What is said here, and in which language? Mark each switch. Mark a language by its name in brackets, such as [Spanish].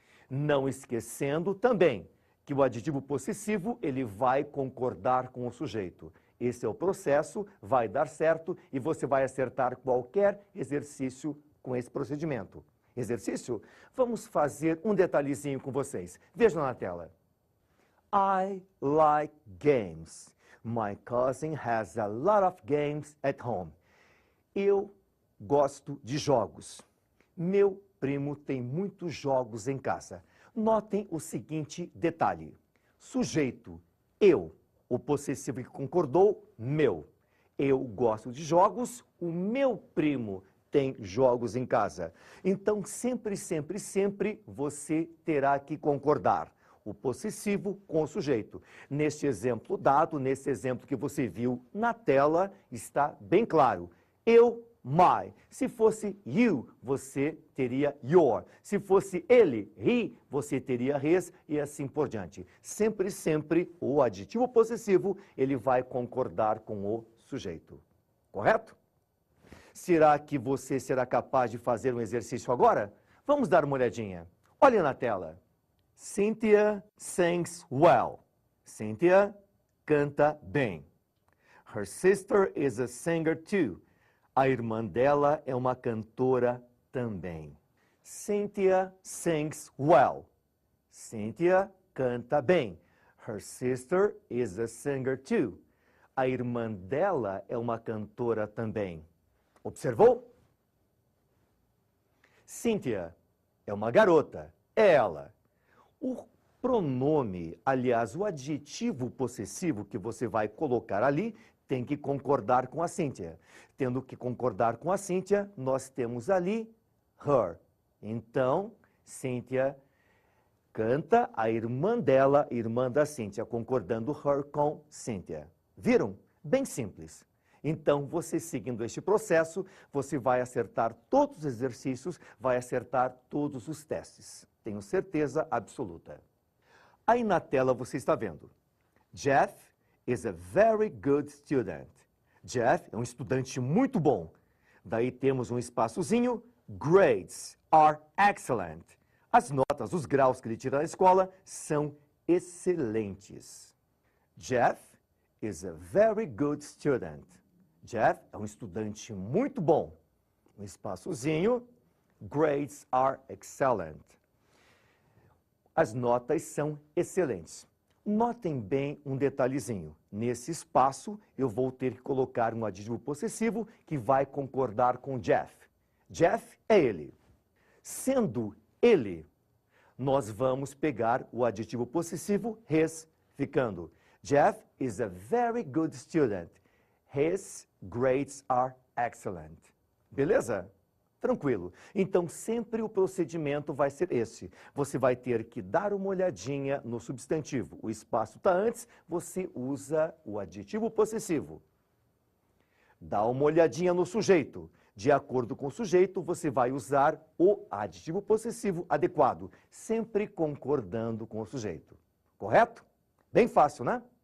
[Portuguese] Não esquecendo também que o adjetivo possessivo, ele vai concordar com o sujeito. Esse é o processo, vai dar certo e você vai acertar qualquer exercício com esse procedimento. Exercício? Vamos fazer um detalhezinho com vocês. Vejam na tela. [English] I like games. My cousin has a lot of games at home. [Portuguese] Eu gosto de jogos. Meu primo tem muitos jogos em casa. Notem o seguinte detalhe. Sujeito, eu. O possessivo que concordou, meu. Eu gosto de jogos, o meu primo tem jogos em casa. Então, sempre, sempre, sempre você terá que concordar. O possessivo com o sujeito. Neste exemplo dado, nesse exemplo que você viu na tela, está bem claro. Eu, my. Se fosse you, você teria your. Se fosse ele, he, você teria his e assim por diante. Sempre, sempre, o adjetivo possessivo, ele vai concordar com o sujeito. Correto? Será que você será capaz de fazer um exercício agora? Vamos dar uma olhadinha. Olha na tela. [English] Cynthia sings well. [Portuguese] Cynthia canta bem. [English] Her sister is a singer too. [Portuguese] A irmã dela é uma cantora também. [English] Cynthia sings well. [Portuguese] Cynthia canta bem. [English] Her sister is a singer too. [Portuguese] A irmã dela é uma cantora também. Observou? Cynthia é uma garota. É ela. O pronome, aliás, o adjetivo possessivo que você vai colocar ali, tem que concordar com a Cynthia. Tendo que concordar com a Cynthia, nós temos ali her. Então, Cynthia canta a irmã dela, irmã da Cynthia, concordando her com Cynthia. Viram? Bem simples. Então, você seguindo este processo, você vai acertar todos os exercícios, vai acertar todos os testes. Tenho certeza absoluta. Aí na tela você está vendo. [English] Jeff is a very good student. [Portuguese] Jeff é um estudante muito bom. Daí temos um espaçozinho. [English] Grades are excellent. [Portuguese] As notas, os graus que ele tira na escola são excelentes. [English] Jeff is a very good student. [Portuguese] Jeff é um estudante muito bom. Um espaçozinho. [English] Grades are excellent. [Portuguese] As notas são excelentes. Notem bem um detalhezinho. Nesse espaço, eu vou ter que colocar um adjetivo possessivo que vai concordar com Jeff. Jeff é ele. Sendo ele, nós vamos pegar o adjetivo possessivo his, ficando [English] Jeff is a very good student. His grades are excellent. [Portuguese] Beleza? Tranquilo. Então, sempre o procedimento vai ser esse. Você vai ter que dar uma olhadinha no substantivo. O espaço está antes, você usa o adjetivo possessivo. Dá uma olhadinha no sujeito. De acordo com o sujeito, você vai usar o adjetivo possessivo adequado, sempre concordando com o sujeito. Correto? Bem fácil, né?